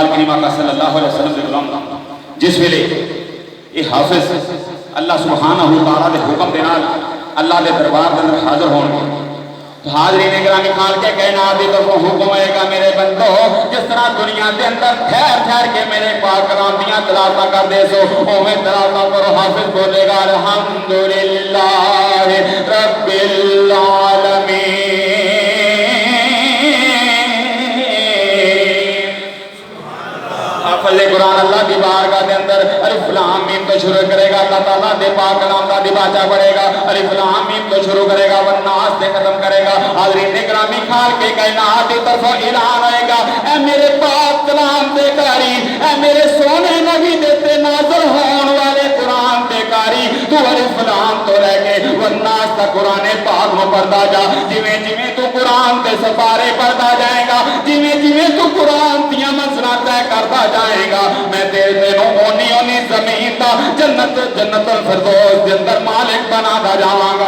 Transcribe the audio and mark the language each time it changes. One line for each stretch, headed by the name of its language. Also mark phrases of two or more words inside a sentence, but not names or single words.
Punjabi: کریم آقا صلی اللہ علیہ وسلم سے غلام جس ویلے یہ حافظ اللہ سبحانہ وتعالی دے حکم دے نال اللہ دے دربار دے اندر حاضر ہون گے تو حاضرین اکرامی خالق کے کائنات دی طرفوں حکم آئے گا میرے بندو جس طرح دنیا دے اندر ٹھہر ٹھہر کے میرے پاک کلام دیاں تلاوتاں کر دے سو اوویں تلاوتاں کرو حافظ بولے گا
Arabic: الحمدللہ رب العالمین
Punjabi: حافظ قرآن اللہ دی بارگاہ دے اندر الف لام میم تو شروع کرے گا اللہ تعالیٰ دے پاک کلام دا دیباچہ پڑھے گا الف لام میم تو شروع کرے گا والناس دے ختم کرے گا حاضرین اکرامی خالق کے کائنات دی طرفوں اعلان ہوئے گا اے میرے پاک کلام دے قاری اے میرے سونے نبی دے تے نازل ہون والے قرآن دے قاری تو الف لام تو لے کے والناس تک
Urdu: قرآن پاک میں پڑھتا جا،
Punjabi: جویں جویں تو
Urdu: قرآن کے سپارے پڑھتا جائے گا،
Punjabi: جویں جویں تو قرآن دیا منزلاں طے کرتا جائے گا، میں تینوں اونی اونی زمین دا جنت الفردوس دے اندر مالک بناتا جاواں گا۔